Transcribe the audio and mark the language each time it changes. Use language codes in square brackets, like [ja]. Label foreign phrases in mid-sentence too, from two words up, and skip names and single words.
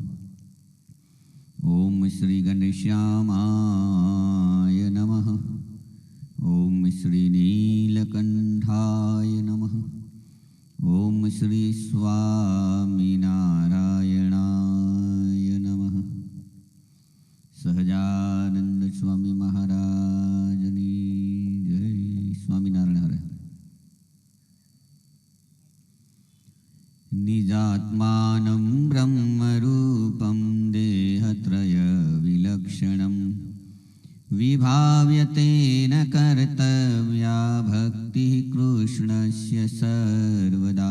[sa] ॐ श्री गणेश्यामाय नमः। ॐ श्री नीलकण्ठाय नमः। ॐ श्री स्वामिनारायणाय नमः। [gu] સહજાનંદ સ્વામી મહારાજની જય. સ્વામિનારાયણ હરે. [sa] નિજાત્માનં બ્રહ્મરૂપં દેહત્રય વિલક્ષણં વિભાવ્યતેન કર્તવ્યા ભક્તિઃ કૃષ્ણસ્ય સર્વદા.